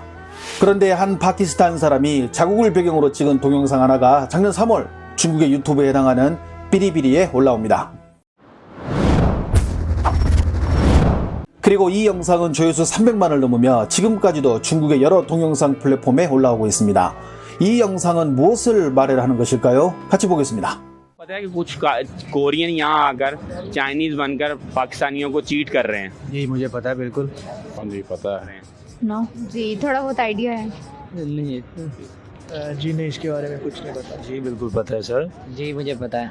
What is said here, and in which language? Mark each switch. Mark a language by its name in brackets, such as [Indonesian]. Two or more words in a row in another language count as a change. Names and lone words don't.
[Korean] 그런데 한 파키스탄 사람이 자국을 배경으로 찍은 동영상 하나가 작년 3월 중국의 유튜브에 해당하는 삐리삐리에 올라옵니다. 그리고 이 영상은 조회수 300만을 넘으며 지금까지도 중국의 여러 동영상 플랫폼에 올라오고 있습니다. 이 영상은 무엇을 말하는 것일까요? 같이 보겠습니다. [Hindi] पता है कि कुछ कोरियन यहाँ आकर चाइनीज बनकर पाकिस्तानियों को चीट कर रहे हैं। जी मुझे पता है बिल्कुल। जी पता है। नो जी थोड़ा बहुत आइडिया है। नहीं जी नहीं, इसके बारे में कुछ नहीं पता। जी बिल्कुल पता है सर। जी मुझे पता है।